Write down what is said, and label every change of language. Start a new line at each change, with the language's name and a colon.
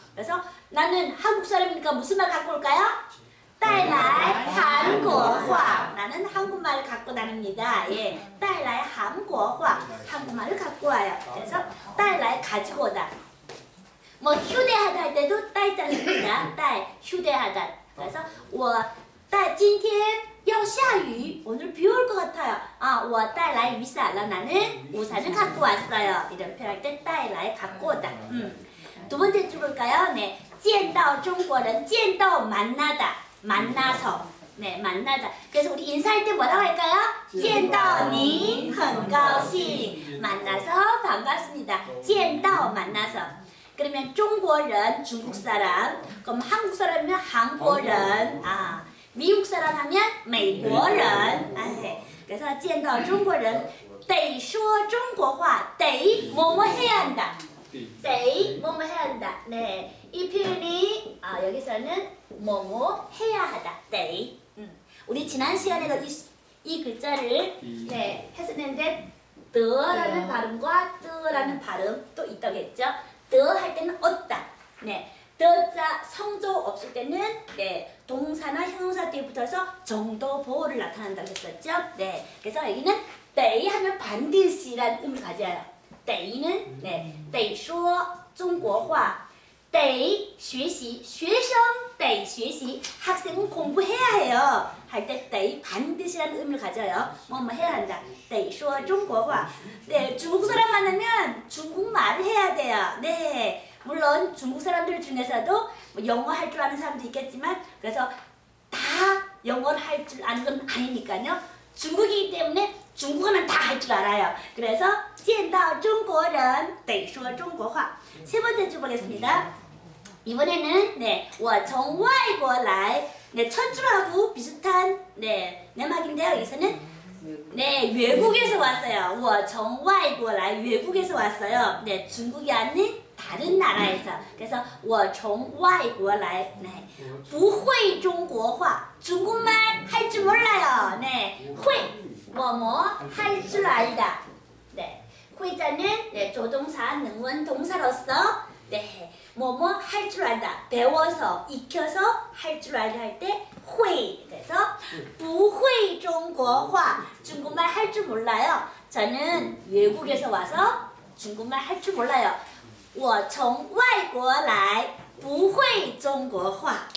Korean: 그래서 나는 한국 사람이니까 무슨 말 갖고 올까요?
Chinese: 带来韩国话.
Korean: 나는 한국말을 갖고 다닙니다. 예,
Chinese: 带来韩国话.
Korean: 한국말을 갖고 와요. 그래서 带来 가지고 오다. 뭐 휴대하다 할 때도 带자 씁니다. 带 휴대하다.
Chinese: 그래서 我带今天要下雨.
Korean: 오늘 비 올 것 같아요.
Chinese: 我带来雨伞了.
Korean: 나는 우산을 갖고 왔어요. 이런 표현할 때 带来 갖고 오다. 두 번째 줄 볼까요? 네,
Chinese: 见到中国人.
Korean: 见到 만나다. 만나서. 네, 만나다. 그래서 우리 인사할 때 뭐라고 할까요?
Chinese: 见到你很高兴.
Korean: 만나서 반갑습니다. 见到 만나서. 그러면 中国人 중국 사람. 그럼 한국 사람이면 한국人. 미국 사람 하면 美国人.
Chinese: 그래서 见到中国人得说中国话.
Korean: 得 뭐뭐 해야 한다. 得 뭐뭐 해야 한다. 네, 이 표현이 여기서는 뭐뭐 해야 하다. 得. 우리 지난 시간에도 이 글자를 네, 했었는데 더라는 발음과 뜨라는 발음 또 있다고 했죠. 더 할 때는 얻다. 네, 더자 성조 없을 때는 네, 동사나 형용사 뒤에 붙어서 정도 보호를 나타난다고 했었죠. 네, 그래서 여기는 得 하면 반드시라는 의미를 가져요.
Chinese: 得는 네, 得说中国话. 得学习, 学生得学习.
Korean: 학생은 공부해야 해요. 할 때 得 반드시라는 의미를 가져요. 뭐뭐 해야 한다.
Chinese: 得说中国话.
Korean: 네, 중국 사람 만나면 중국말을 해야 돼요. 네, 물론 중국 사람들 중에서도 뭐 영어 할 줄 아는 사람도 있겠지만 그래서 다 영어를 할 줄 아는 건 아니니까요. 중국이기 때문에 중국어는 다 할 줄 알아요.
Chinese: 그래서 见到中国人得说中国话.
Korean: 세 번째 줄 보겠습니다. 이번에는 네,
Chinese: 我从外国来.
Korean: 네, 첫 줄하고 비슷한 네, 내막인데요. 여기서는 네, 외국에서 왔어요.
Chinese: 我从外国来.
Korean: 외국에서 왔어요. 네, 중국이 아닌 다른 나라에서.
Chinese: 그래서 我从外国来. 네, 不会中国话.
Korean: 중국말 할 줄 몰라요. 네, 会 뭐뭐 할 줄 알다. 네, 会자는 네, 조동사, 능원 동사로서 네, 뭐뭐 할 줄 알다. 배워서, 익혀서 할 줄 알다 할 때 会. 그래서
Chinese: 不会中国话.
Korean: 중국말 할 줄 몰라요. 저는 외국에서 와서 중국말 할 줄 몰라요.
Chinese: 我从外国来不会中国话.